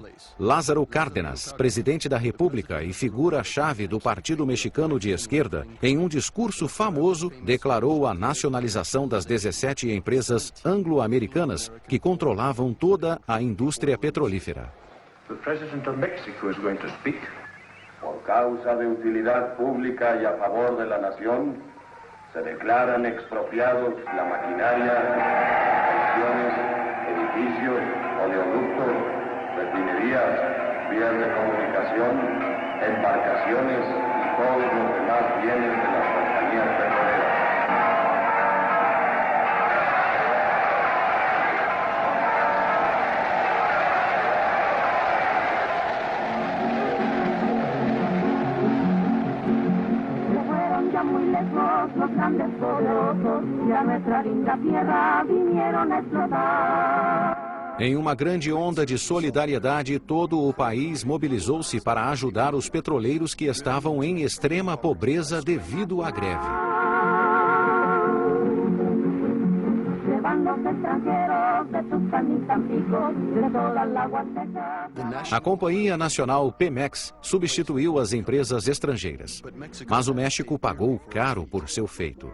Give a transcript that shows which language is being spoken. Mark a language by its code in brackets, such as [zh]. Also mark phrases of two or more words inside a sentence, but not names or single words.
[pt] Lázaro Cárdenas, presidente da República e figura-chave do Partido Mexicano de Esquerda, em um discurso famoso, declarou a nacionalização das 17 empresas anglo-americanas que controlavam toda a indústria petrolífera. O presidente do México está [en] going to speak. [pt] Por causa de utilidade pública e a favor da nação, [es] se declaran expropiados la maquinaria, estaciones, edificios, oleoductos, refinerías, vías de comunicación, embarcaciones y todos los demás bienes de las compañías petroleras. Los grandes poderosos y a nuestra linda tierra vinieron a explotar. [pt] Em uma grande onda de solidariedade, todo o país mobilizou-se para ajudar os petroleiros que estavam em extrema pobreza devido à greve. A Companhia Nacional Pemex substituiu as empresas estrangeiras, mas o México pagou caro por seu feito.